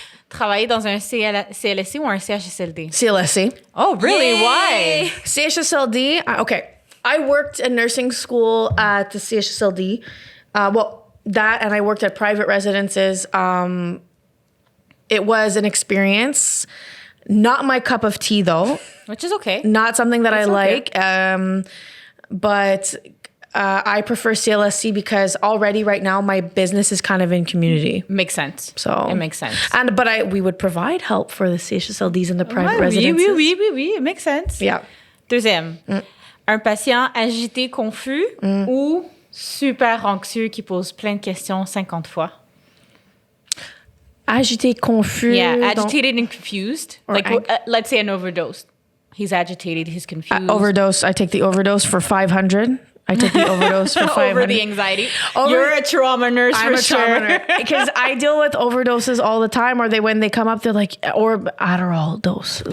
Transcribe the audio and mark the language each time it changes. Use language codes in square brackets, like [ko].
[fr] Travailler dans un CLSC ou un CHSLD? CLSC. [en] Oh, really? Yay. Why? CHSLD. Okay. I worked in nursing school at the CHSLD. That, and I worked at private residences. It was an experience. Not my cup of tea, though. Which is okay. Not something that I like. But I prefer CLSC because already right now my business is kind of in community. Makes sense. So it makes sense. But we would provide help for the CHSLDs and the private residences. Oui, it makes sense. Yeah. [fr] Deuxième, un patient agité, confus ou super anxieux qui pose plein de questions 50 fois. Agité, confus. [en] Yeah, agitated and confused. Like, let's say an overdose. He's agitated, he's confused. Overdose. I take the overdose for 500. I take the overdose for 500. Over the anxiety. You're a trauma nurse for sure. I'm a trauma nurse. Because I deal with overdoses all the time, or when they come up, they're like, or Adderall dose.